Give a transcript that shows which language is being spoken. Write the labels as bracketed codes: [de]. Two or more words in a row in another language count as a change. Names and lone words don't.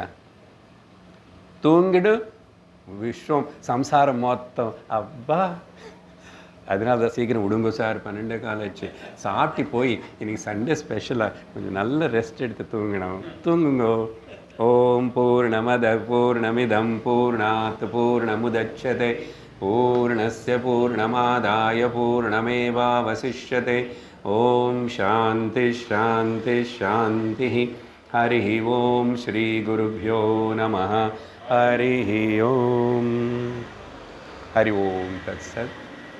[ta] தூங்கிடு, விஸ்வம் சம்சாரம் மொத்தம் அப்பா. அதனால தான் சீக்கிரம் விடுங்க சார், 12 காலாச்சு, சாப்பிட்டு போய் இன்றைக்கி [en] Sunday specialஆக [ta] கொஞ்சம் நல்ல ரெஸ்ட் எடுத்து தூங்குங்கோ. [sa] ॐ पूर्णमदः पूर्णमिदं पूर्णात् पूर्णमुदच्यते पूर्णस्य पूर्णमादाय पूर्णमेवावशिष्यते. ॐ शान्ति शान्ति शान्ति. हरि ॐ श्री गुरुभ्यो नमः. हरि ॐ। हरि ॐ तत्सत्.